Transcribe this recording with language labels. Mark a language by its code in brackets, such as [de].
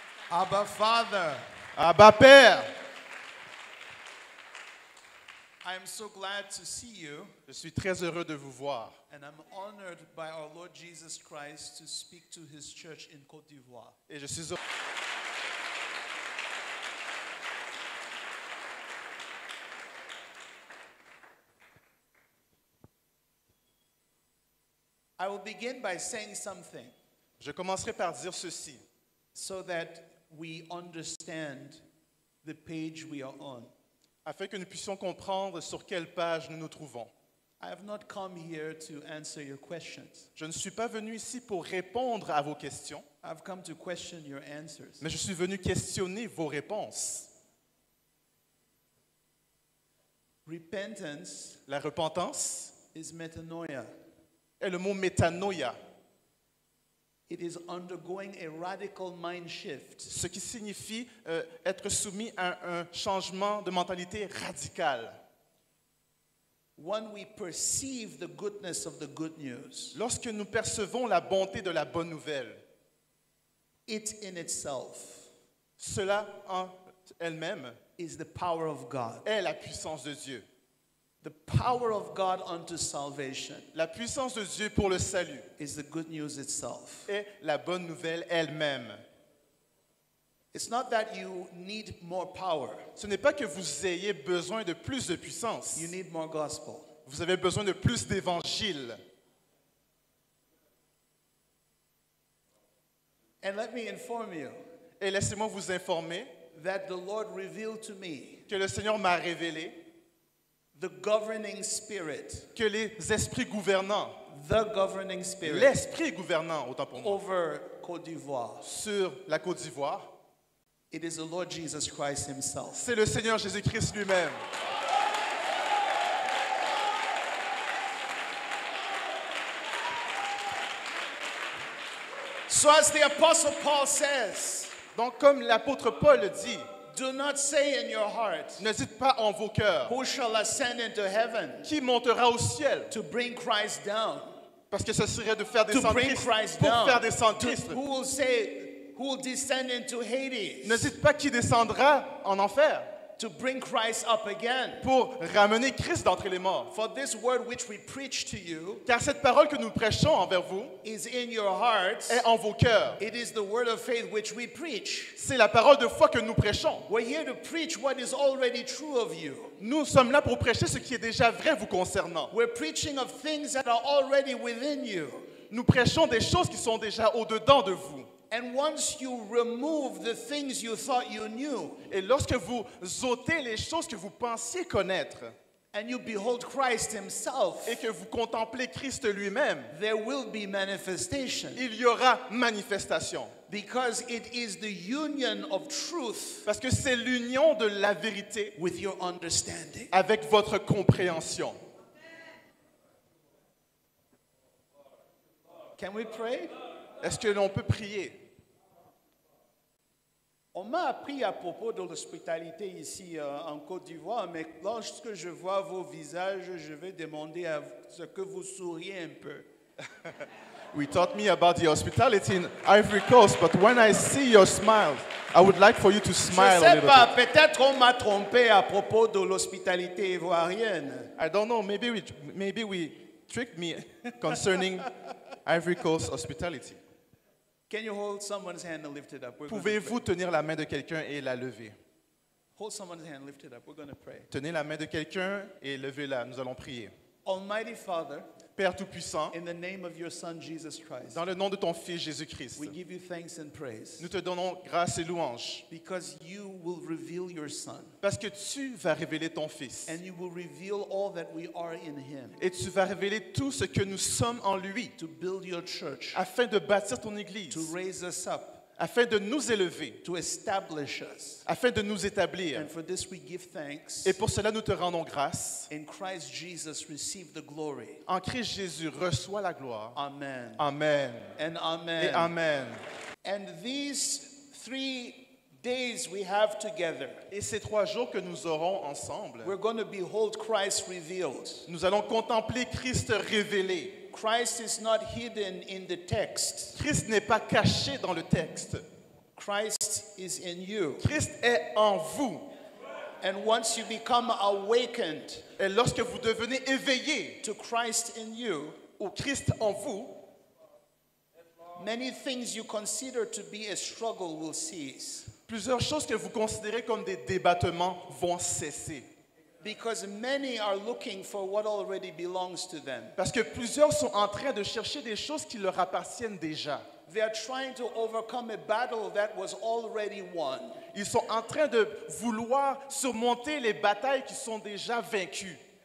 [en] Abba Father, [fr] Abba Père, [en] I am so glad to see you, [fr] je suis très heureux de vous voir. [en] and I'm honored by our Lord Jesus Christ to speak to his church in Côte d'Ivoire. [fr] Et je suis heureux. [en] I will begin by saying something [fr] Je commencerai par dire ceci, [en] so that we understand the page we are on. [fr] afin que nous puissions comprendre sur quelle page nous nous trouvons. [en] I have not come here to answer your questions. [fr] Je ne suis pas venu ici pour répondre à vos questions, [en] I've come to question your answers. [fr] mais je suis venu questionner vos réponses. [en] Repentance [fr] La repentance [en] is metanoia. [fr] est le mot métanoïa, [en] It is undergoing a radical mind shift. [fr] ce qui signifie être soumis à un changement de mentalité radical. [en] When we perceive the goodness of the good news, [fr] Lorsque nous percevons la bonté de la bonne nouvelle, [en] it in itself [fr] cela en elle-même [en] is the power of God. [fr] est la puissance de Dieu. [en] The power of God unto salvation [fr] La puissance de Dieu pour le salut [en] is the good news itself. [fr] est la bonne nouvelle elle-même. [en] It's not that you need more power. [fr] Ce n'est pas que vous ayez besoin de plus de puissance. [en] You need more gospel. [fr] Vous avez besoin de plus d'évangile. [en] And let me inform you [fr] Et laissez-moi vous informer [en] that the Lord revealed to me [fr] que le Seigneur m'a révélé [en] the governing spirit, [fr] que les esprits gouvernants, [en] the governing spirit [fr] l'esprit gouvernant, autant pour moi, [en] over Côte d'Ivoire. [fr] sur la Côte d'Ivoire, [en] It is the Lord Jesus Christ himself. [fr] c'est le Seigneur Jésus-Christ lui-même. [en] So as the apostle Paul says, [fr] Donc comme l'apôtre Paul le dit, [en] do not say in your heart, [fr] ne dites pas en vos cœurs, [en] who shall ascend into heaven [fr] qui montera au ciel, [en] to bring Christ down? [fr] parce que ce serait de faire [en] To [fr] descendre [en] bring [fr] Christ, [en] Christ [fr] pour [en] down. [fr] faire descendre [en] To- [fr] Christ. [en] who will say, who will descend into Hades [fr] Ne dites pas qui descendra en enfer, [en] to bring Christ up again? [fr] pour ramener Christ d'entre les morts. [en] For this word which we preach to you [fr] Car cette parole que nous prêchons envers vous [en] is in your hearts. [fr] est en vos cœurs. [en] It is the word of faith which we preach. [fr] C'est la parole de foi que nous prêchons. [en] We're here to preach what is already true of you. [fr] Nous sommes là pour prêcher ce qui est déjà vrai vous concernant. [en] We're preaching of things that are already within you. [fr] Nous prêchons des choses qui sont déjà au-dedans de vous. [en] And once you remove the things you thought you knew [fr] Et lorsque vous ôtez les choses que vous pensiez connaître [en] and you behold Christ himself, [fr] et que vous contemplez Christ lui-même, [en] there will be manifestation. [fr] il y aura manifestation. [en] Because it is the union of truth [fr] Parce que c'est l'union de la vérité [en] with your understanding. [fr] avec votre compréhension. [en] Can we pray? [fr] Est-ce que l'on peut prier? On m'a appris à propos de l'hospitalité ici en Côte d'Ivoire, mais lorsque je vois vos visages, je vais demander à ce que vous souriez un peu. [en] We taught me about the hospitality in Ivory Coast, but when I see your smiles, I would like for you to smile [fr] ne [en] a [fr] sais [en] little [fr] pas, [en] bit. [fr] peut-être on m'a trompé à propos de l'hospitalité ivoirienne. [en] I don't know, maybe we tricked me concerning Ivory Coast hospitality. Can you hold someone's hand and lift it up? We're gonna [fr] Pouvez-vous tenir la main de quelqu'un et la lever? [en] pray. Hold someone's hand, lift it up. We're going to pray. [fr] Tenez la main de quelqu'un et levez-la. Nous allons prier. [en] Almighty Father, [fr] Père Tout-Puissant, [en] in the name of your Son Jesus Christ, [fr] dans le nom de ton Fils Jésus-Christ, [en] we give you thanks and praise [fr] nous te donnons grâce et louange [en] because you will reveal your Son [fr] parce que tu vas révéler ton Fils [en] and you will reveal all that we are in him [fr] et tu vas révéler tout ce que nous sommes en lui [en] to build your church, [fr] afin de bâtir ton Église, [en] to raise us up, [fr] afin de nous élever, [en] to establish us. [fr] afin de nous établir. [en] And for this we give thanks. [fr] Et pour cela, nous te rendons grâce. [en] In Christ Jesus receive the glory. [fr] En Christ Jésus, reçois la gloire. [en] Amen. [fr] Amen. [en] And [fr] Et [en] amen. [fr] amen. [en] And these 3 days we have together, [fr] Et ces 3 jours que nous aurons ensemble, [en] we're going to behold Christ revealed. [fr] nous allons contempler Christ révélé. [en] Christ is not hidden in the text. [fr] Christ n'est pas caché dans le texte. [en] Christ is in you. [fr] Christ est en vous. [en] And once you become awakened [fr] Et lorsque vous devenez éveillé [en] to Christ in you, [fr] au Christ en vous, [en] many things you consider to be a struggle will cease. [fr] plusieurs choses que vous considérez comme des débattements vont cesser. [en] Because many are looking for what already belongs to them. [fr] Parce que plusieurs sont en train de chercher des choses qui leur appartiennent déjà. [en] They are trying to overcome a battle that was already won. [fr] Ils sont en train de vouloir surmonter les batailles qui sont déjà vaincues.